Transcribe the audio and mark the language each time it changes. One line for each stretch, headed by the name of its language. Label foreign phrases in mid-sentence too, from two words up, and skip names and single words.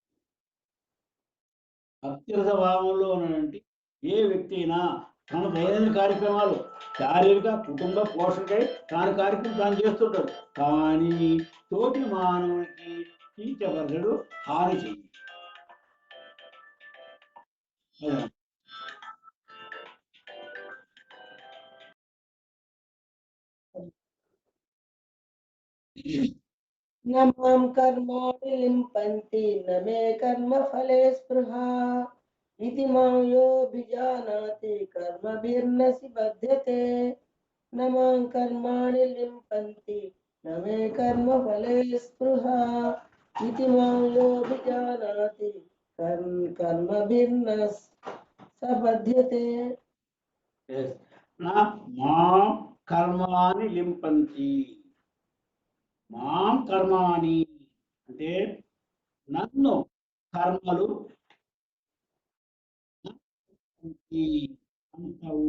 Telugu: భక్తిరథ భావంలో ఉన్నటువంటి ఏ వ్యక్తి అయినా తన దైనందిన కార్యక్రమాలు శారీరక కుటుంబ పోషణకై తాను కార్యక్రమం తాను చేస్తుంటాడు. కానీ తోటి మానవునికి కీచపరచడు, హాని చెయ్యి.
Sanskrit: न मां कर्माणि लिम्पन्ति न मे कर्मफले स्पृहा इति मां योऽभिजानाति कर्मभिर्न बध्यते। न मां कर्माणि लिम्पन्ति न मे कर्मफले स्पृहा इति मां योऽभिजानाति कर्मभिर्न बध्यते। నా మాం కర్మాని లింపంతి. మాం కర్మాని
Telugu: అంటే నన్ను కర్మలు అంటావు.